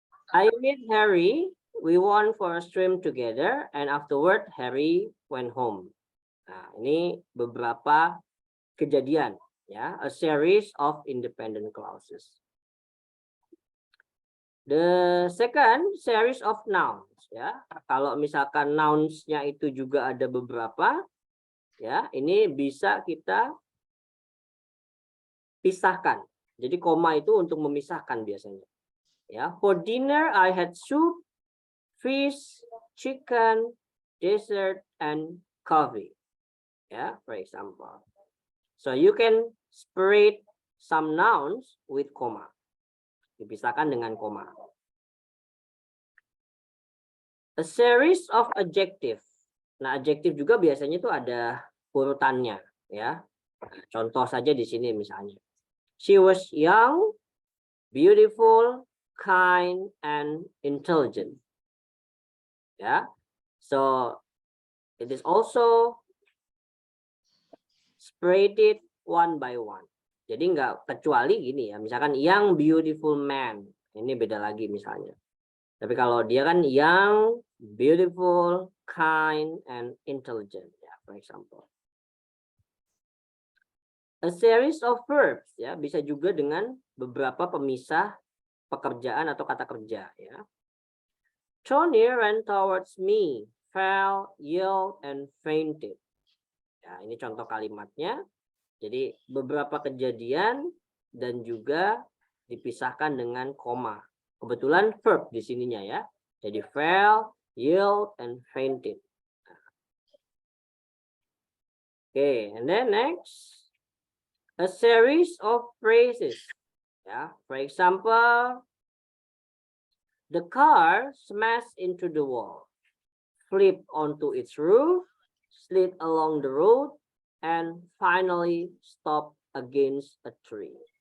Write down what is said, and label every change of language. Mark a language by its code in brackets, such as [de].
[en] I meet Harry, we went for a swim together, and afterward Harry went home. [id] Nah, ini beberapa kejadian ya, [en] a series of independent clauses. The second series of nouns ya. [id] Kalau misalkan nouns-nya itu juga ada beberapa ya, ini bisa kita pisahkan. Jadi koma itu untuk memisahkan biasanya. [en] Ya, for dinner I had soup, fish, chicken, dessert, and coffee. Yeah, for example. So you can separate some nouns with comma. [id] Dipisahkan dengan koma. [en] A series of adjective. [id] Nah, adjective juga biasanya itu ada urutannya, ya. Contoh saja di sini misalnya. [en] She was young, beautiful, kind, and intelligent. Ya. So it is also separated one by one. [id] Jadi nggak kecuali gini ya, misalkan [en] young beautiful man, [id] ini beda lagi misalnya. Tapi kalau dia kan [en] young, beautiful, kind, and intelligent, ya, for example. A series of verbs, [id] ya, bisa juga dengan beberapa pemisah pekerjaan atau kata kerja, ya. [en] Tony ran towards me, fell, yelled, and fainted. [id] Ya, ini contoh kalimatnya. Jadi beberapa kejadian dan juga dipisahkan dengan koma. Kebetulan verb di sininya ya. [en] Jadi fell, yelled, and fainted. Okay, and then next, a series of phrases. Yeah, for example, the car smashed into the wall, flipped onto its roof, slid along the road, and finally stopped against a tree.